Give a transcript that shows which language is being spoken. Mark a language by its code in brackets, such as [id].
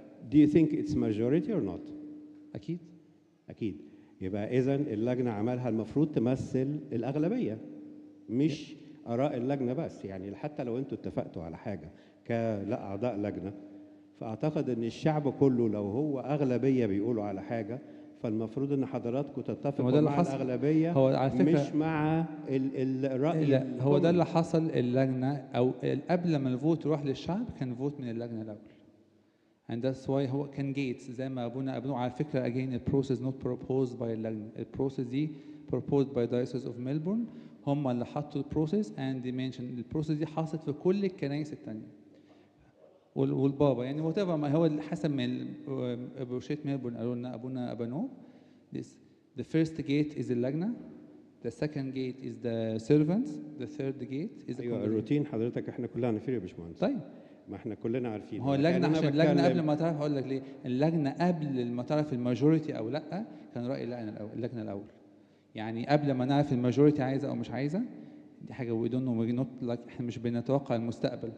[en] Do you think it's majority or not؟ أكيد. [ar] يبقى إذن اللجنة عملها المفروض تمثل الأغلبية، مش آراء اللجنة بس. يعني حتى لو أنتوا اتفقتوا على حاجة كأعضاء لجنة، فأعتقد إن الشعب كله لو هو أغلبية بيقولوا على حاجة، فالمفروض إن حضراتكم تتفقوا مع الأغلبية، هو على فكرة مش مع الرأي. لا، هو ده اللي حصل. اللجنة أو قبل ما الفوت يروح للشعب كان فوت من اللجنة الأول. [en] and that's why [ar] هو كان جيتس زي ما أبونا على فكرة [en] again the process not proposed by اللجنة. [ar] البروسيس دي [en] proposed by Diocese of Melbourne، [ar] هم اللي حطوا البروسيس [en] and they mentioned [ar] البروسيس دي حصلت في كل الكنائس التانية والبابا يعني [en] whatever [ar] ما هو حسب ما بروشية ميلبورن قالوا لنا أبونا أبانو. [en] The first gate is اللجنة، the second gate is the servants, the third gate is the [ar] أيوة الروتين حضرتك احنا كلنا عارفين يا باشمهندس. طيب ما احنا كلنا عارفين. هو اللجنة عشان اللجنة قبل ما تعرف، هقول لك ليه. اللجنة قبل ما تعرف الماجوريتي أو لأ كان رأي اللجنة الأول. يعني قبل ما نعرف الماجوريتي عايزة أو مش عايزة، دي حاجة [en] we don't know we're not like [ar] احنا مش بنتوقع المستقبل.